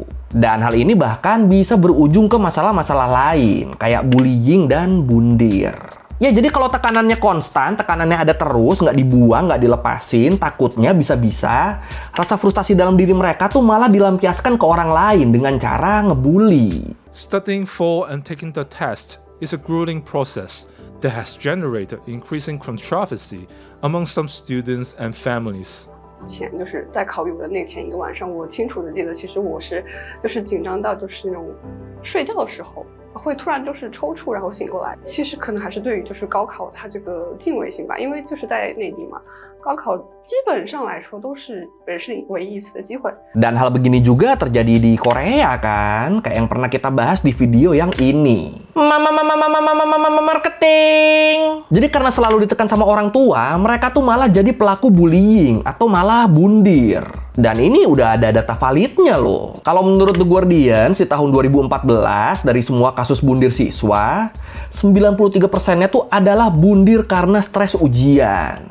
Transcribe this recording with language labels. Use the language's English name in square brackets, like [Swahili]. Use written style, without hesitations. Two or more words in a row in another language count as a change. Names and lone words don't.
[Indonesian] Dan hal ini bahkan bisa berujung ke masalah-masalah lain, kayak bullying dan bundir. Ya, jadi kalau tekanannya konstan, tekanannya ada terus, nggak dibuang, nggak dilepasin, takutnya bisa-bisa rasa frustasi dalam diri mereka tuh malah dilampiaskan ke orang lain dengan cara ngebully. [English] Studying for and taking the test is a grueling process that has generated increasing controversy among some students and families. [Chinese] 前就是在考语文的那前一个晚上，我清楚的记得，其实我是就是紧张到就是那种睡觉的时候会突然就是抽搐，然后醒过来。其实可能还是对于就是高考它这个敬畏心吧，因为就是在内地嘛，高考基本上来说都是人生唯一一次的机会。 [Indonesian] Dan hal begini juga terjadi di Korea kan, kayak yang pernah kita bahas di video yang ini. Marketing. Jadi karena selalu ditekan sama orang tua, mereka tuh malah jadi pelaku bullying atau malah bundir. Dan ini udah ada data validnya loh. Kalau menurut The Guardian, di tahun 2014, dari semua kasus bundir siswa, 93%-nya tuh adalah bundir karena stres ujian.